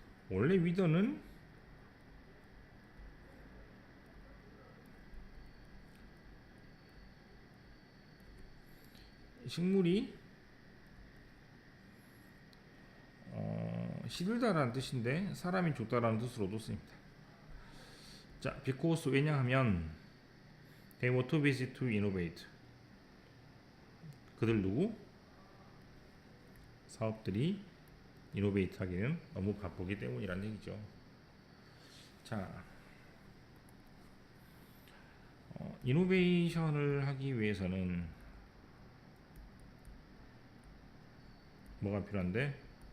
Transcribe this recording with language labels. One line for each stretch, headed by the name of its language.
Korean: 원래 위더는 식물이 시들다라는 뜻인데 사람이 죽다라는 뜻으로도 씁니다.
English: 자, because
Korean: 왜냐하면
English: they were too busy to innovate.
Korean: 그들 누구? 사업들이 이노베이트 하기는 너무 바쁘기 때문이라는 얘기죠. 자, 이노베이션을 하기 위해서는 뭐가 필요한데?